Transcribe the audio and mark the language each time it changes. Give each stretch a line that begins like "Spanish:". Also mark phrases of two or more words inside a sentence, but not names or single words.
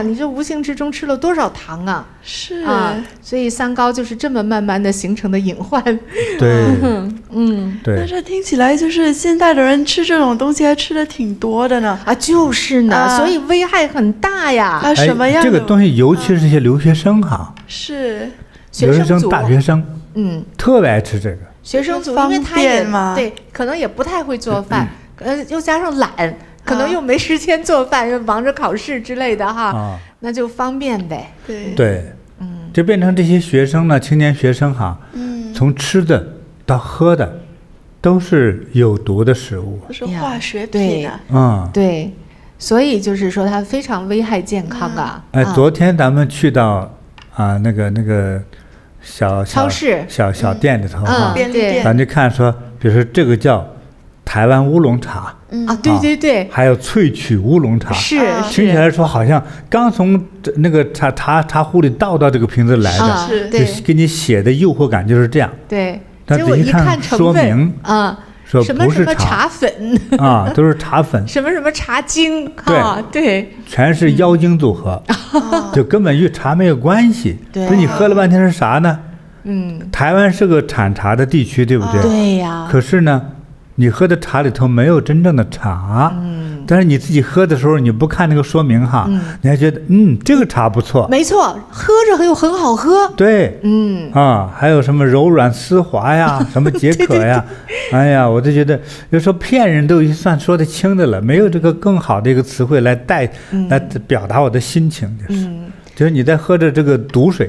Chinese: 你這無形之中吃了多少糖啊？是所以三高就是這麼慢慢的形成的隱患。對，對。但是聽起來就是現在的人吃這種東西還吃的挺多的呢。就是呢，所以危害很大呀。什麼樣？這個東西尤其是這些留學生哈，是留學生、大學生，特別愛吃這個。學生族，因為他也對，可能也不太會做飯，又加上懶。可能又沒時間做飯，又忙着考試之類的哈，那就方便唄。對，就變成這些學生呢，青年學生哈，從吃的到喝的，都是有毒的食物，都是化學品啊。對，所以就是說它非常危害健康啊。昨天咱們去到那個小超市小店裡頭哈，便利店，咱就看說，比如說這個叫台灣烏龍茶。對，還有萃取烏龍茶，是聽起來說好像剛從那個茶壺裡倒到這個瓶子來的，就給你寫的誘惑感就是這樣。對，但仔細看說明說不是茶粉都是茶粉，什麼茶精，对，全是妖精組合，就根本與茶沒有關係。那你喝了半天是啥呢？台灣是個產茶的地區，對不對？對呀。可是呢，你喝的茶裡頭沒有真正的茶，但是你自己喝的時候，你不看那個說明哈，你還覺得這個茶不錯，沒錯，喝着又很好喝，對，還有什麼柔軟絲滑呀，什麼解渴呀，哎呀，我就覺得有時候騙人都算說得清的了，沒有這個更好的一個詞彙來表達我的心情，就是你在喝着這個毒水。